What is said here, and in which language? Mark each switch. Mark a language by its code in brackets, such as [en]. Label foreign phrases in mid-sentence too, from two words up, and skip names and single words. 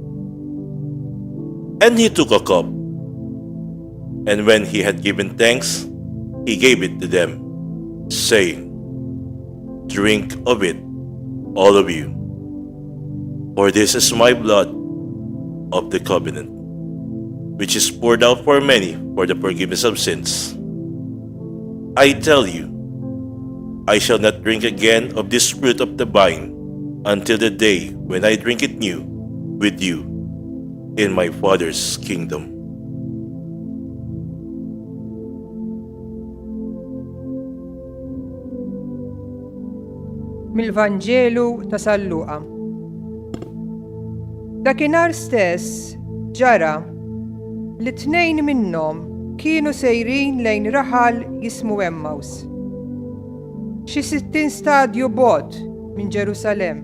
[en] And he took a cup, and when he had given thanks, he gave it to them, saying, "Drink of it, all of you, for this is my blood of the covenant, which is poured out for many for the forgiveness of sins. I tell you, I shall not drink again of this fruit of the vine until the day when I drink it new with you in my Father's kingdom." [mt] Mill-Vanġelu ta' San Luqa. Dakinhar stess ġara li tnejn minnhom kienu sejrin lejn raħal jismu Emmaus, xi 60 stadju bogħod minn Ġerusalemm.